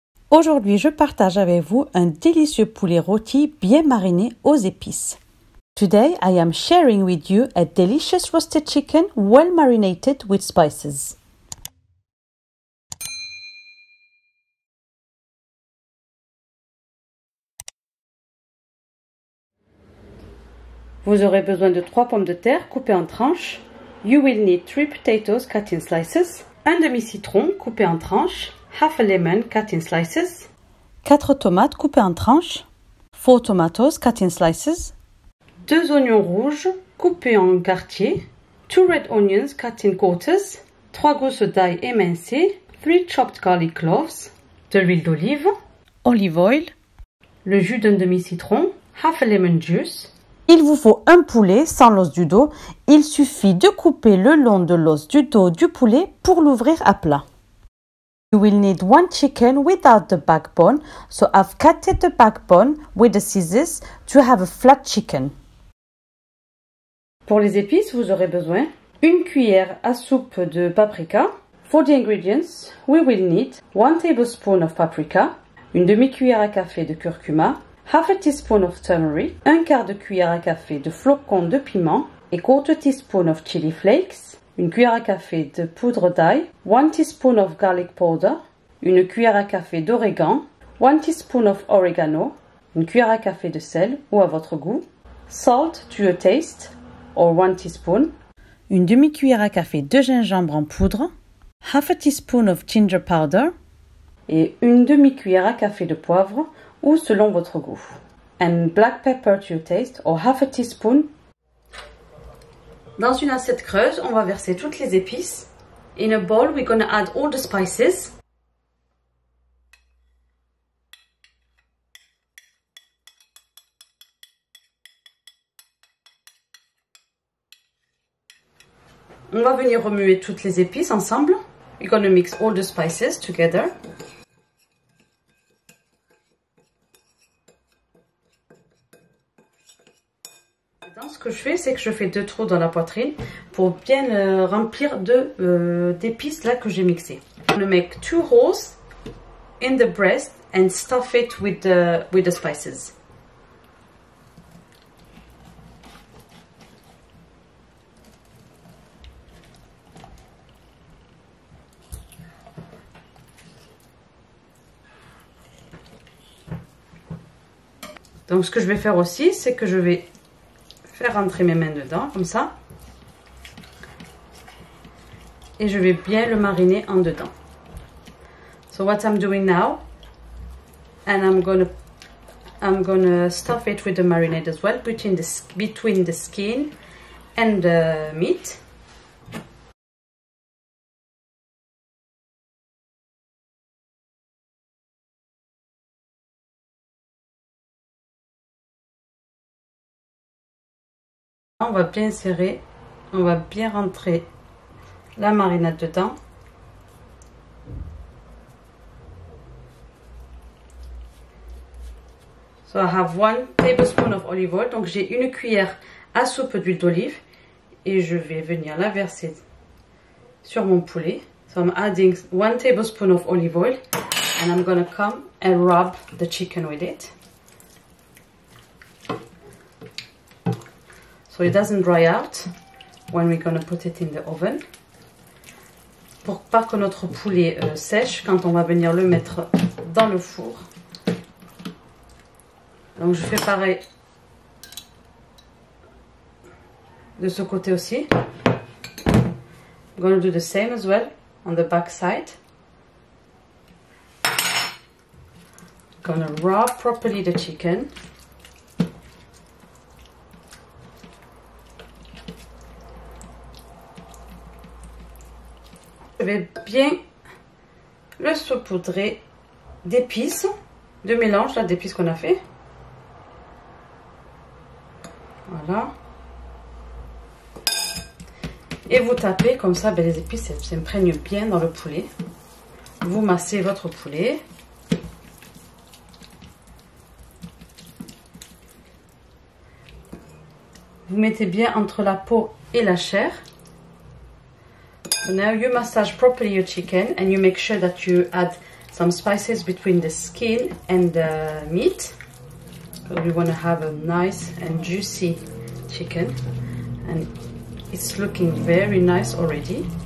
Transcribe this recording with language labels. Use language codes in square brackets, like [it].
[fr] Aujourd'hui, je partage avec vous un délicieux poulet rôti bien mariné aux épices. [en] Today, I am sharing with you a delicious roasted chicken well marinated with spices. [fr] Vous aurez besoin de 3 pommes de terre coupées en tranches. [en] You will need 3 potatoes cut in slices. [fr] Un demi-citron coupé en tranches. [en] Half a lemon cut in slices. [fr] 4 tomates coupées en tranches. [en] 4 tomatoes cut in slices. [fr] 2 oignons rouges coupés en quartiers. [en] 2 red onions cut in quarters. [fr] 3 gousses d'ail émincées. [en] 3 chopped garlic cloves. [fr] De l'huile d'olive. [en] Olive oil. [fr] Le jus d'un demi-citron. [en] Half a lemon juice. [fr] Il vous faut un poulet sans l'os du dos. Il suffit de couper le long de l'os du dos du poulet pour l'ouvrir à plat. [en] You will need 1 chicken without the backbone, so I've cut the backbone with the scissors to have a flat chicken. [fr] Pour les épices, vous aurez besoin 1 cuillère à soupe de paprika. [en] For the ingredients, we will need 1 tablespoon of paprika, [fr] une demi-cuillère à café de curcuma, [en] half a teaspoon of turmeric, [fr] un quart de cuillère à café de flocons de piment et [en] quarter teaspoon of chili flakes, [fr] une cuillère à café de poudre d'ail, [en] 1 teaspoon of garlic powder, [fr] une cuillère à café d'origan, [en] 1 teaspoon of oregano, [fr] une cuillère à café de sel ou à votre goût, [en] salt to your taste or 1 teaspoon, [fr] une demi-cuillère à café de gingembre en poudre, [en] half a teaspoon of ginger powder [fr] et une demi-cuillère à café de poivre ou selon votre goût, [en] and black pepper to your taste or half a teaspoon. [fr] Dans une assiette creuse, on va verser toutes les épices. [en] In a bowl, we're going to add all the spices. [fr] On va venir remuer toutes les épices ensemble. [en] We're going to mix all the spices together. [fr] Ce que je fais, c'est que je fais 2 trous dans la poitrine pour bien remplir d'épices là que j'ai mixées. [en] I'm going to make 2 holes in the breast and stuff it with the spices. [fr] Donc ce que je vais faire aussi, c'est que je vais faire rentrer mes mains dedans, comme ça. Et je vais bien le mariner en dedans. [en] So what I'm doing now, and I'm gonna stuff it with the marinade as well, between the skin and the meat. [fr] On va bien serrer, on va bien rentrer la marinade dedans. [en] So I have 1 tablespoon of olive oil, [fr] donc j'ai une cuillère à soupe d'huile d'olive et je vais venir la verser sur mon poulet. [en] So I'm adding 1 tablespoon of olive oil and I'm gonna come and rub the chicken with it. So it doesn't dry out when we're going to put it in the oven. [fr] Pour pas que notre poulet sèche quand on va venir le mettre dans le four. Donc je fais pareil de ce côté aussi. [en] I'm going to do the same as well on the back side. I'm going to rub properly the chicken. [fr] Je vais bien le saupoudrer d'épices, de mélange d'épices qu'on a fait. Voilà. Et vous tapez comme ça, les épices s'imprègnent bien dans le poulet. Vous massez votre poulet. Vous mettez bien entre la peau et la chair. [en] So now you massage properly your chicken and you make sure that you add some spices between the skin and the meat. We want to have a nice and juicy chicken, and it's looking very nice already.